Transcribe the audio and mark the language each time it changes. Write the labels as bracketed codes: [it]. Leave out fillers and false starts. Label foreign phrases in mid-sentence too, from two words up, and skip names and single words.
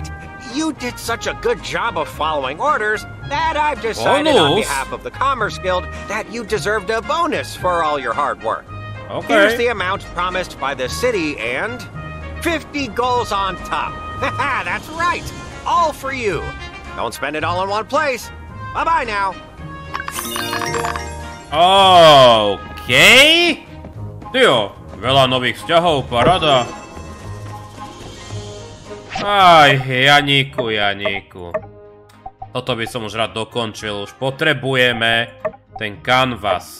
[en] You did such a good job of following orders that I've decided on behalf of the Commerce Guild that you deserved a bonus for all your hard work. Okay. Here's the amount promised by the city and 50 goals on top. Haha, that's right. All for you. Don't spend it all in one place. Bye-bye now. OK. [sk] Tyjo, veľa nových vzťahov, paráda. Aj, Janíku. Toto by som už rád dokončil. Už potrebujeme ten canvas.